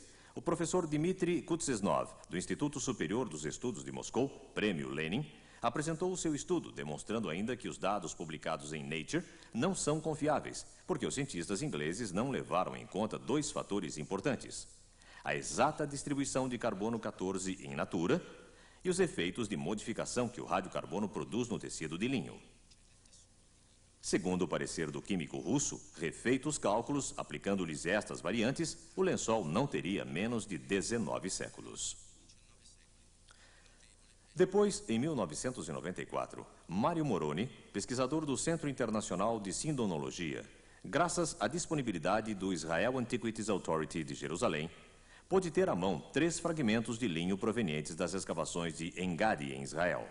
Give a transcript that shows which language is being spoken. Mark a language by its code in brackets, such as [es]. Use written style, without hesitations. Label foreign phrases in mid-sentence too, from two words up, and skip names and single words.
[pt] o professor Dmitry Kuznetsov, do Instituto Superior dos Estudos de Moscou, Prêmio Lenin, apresentou o seu estudo, demonstrando ainda que os dados publicados em Nature não são confiáveis, porque os cientistas ingleses não levaram em conta 2 fatores importantes: a exata distribuição de carbono 14 [la] in natura [pt] e os efeitos de modificação que o radiocarbono produz no tecido de linho. Segundo o parecer do químico russo, refeitos os cálculos, aplicando-lhes estas variantes, o lençol não teria menos de 19 séculos. Depois, em 1994, Mario Moroni, pesquisador do Centro Internacional de Sindonologia, graças à disponibilidade do Israel Antiquities Authority de Jerusalém, pôde ter à mão 3 fragmentos de linho provenientes das escavações de Engadi, em Israel.